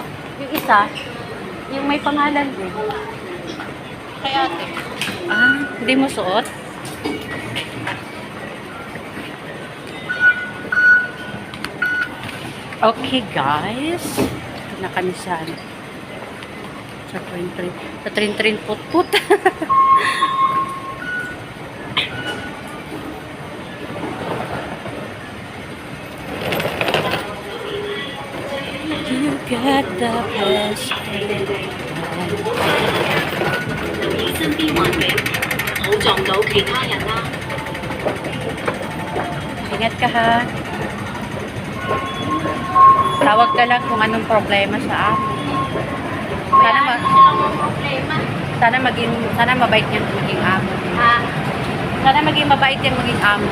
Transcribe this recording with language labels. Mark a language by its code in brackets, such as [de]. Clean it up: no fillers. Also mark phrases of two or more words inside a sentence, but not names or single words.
[tl] Yung isa? Yung may pangalan mo. Kaya ate. Ah, hindi mo suot? [en] Okay guys. [tl] Ito na kami sa train put-put. [en] You got the best. [yue] 留意身邊環境，唔好撞到其他人啦。 [tl] Ingat ka ha. Tawag ka lang kung anong problema sa amin. Sana sana mabait niyang maging amo. Ha? Sana maging mabait niyang maging amo.